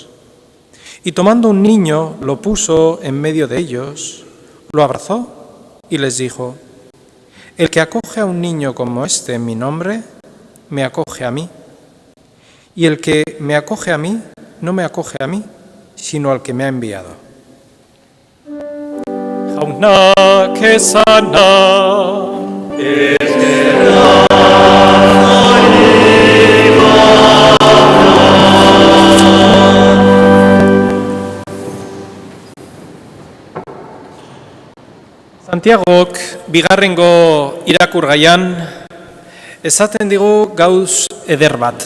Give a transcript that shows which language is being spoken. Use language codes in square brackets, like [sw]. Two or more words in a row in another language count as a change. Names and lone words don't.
[es] Y tomando un niño, lo puso en medio de ellos, lo abrazó y les dijo: el que acoge a un niño como este en mi nombre, me acoge a mí. Y el que me acoge a mí, no me acoge a mí, sino al que me ha enviado. [eu] Jaunak esana. Santiagok bigarrengo irakurgaian esaten digu gauz eder bat.